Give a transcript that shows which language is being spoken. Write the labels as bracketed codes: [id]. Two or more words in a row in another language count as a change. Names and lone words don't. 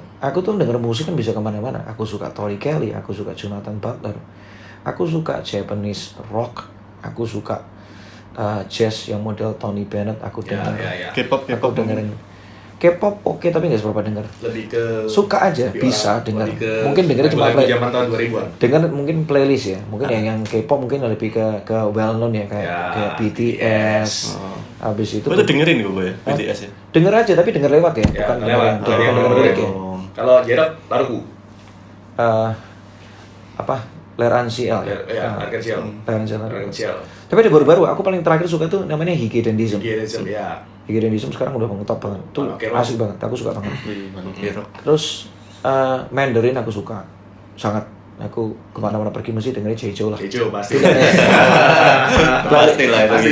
[id] Aku tuh denger musik kan bisa kemana-mana. Aku suka Tori Kelly, aku suka Jonathan Butler, aku suka [en] Japanese rock, [id] aku suka jazz yang model Tony Bennett, aku denger. K-pop dengerin. K-pop oke, tapi nggak seberapa denger. Lebih ke suka aja, bisa denger. Mungkin dengernya cuma zaman tahun 2000-an. Denger mungkin playlist ya. Mungkin yang K-pop mungkin lebih ke [en] well known [id] ya, kayak BTS. Habis itu dengerin gue ya BTS ya. Denger aja tapi denger lewat ya, bukan lewat. denger lirik ya. Kalau Jerok lagu L'Arc-en-Ciel ya. L'Arc-en-Ciel. Tapi ada baru-baru, aku paling terakhir suka tuh namanya Higedendism ya. Higedendism sekarang udah top banget. Tuh asik banget, aku suka banget. Terus Mandarin aku suka sangat. Aku kemana-mana pergi mesti dengerin Jejo lah. Jejo pasti. Pasti lah itu.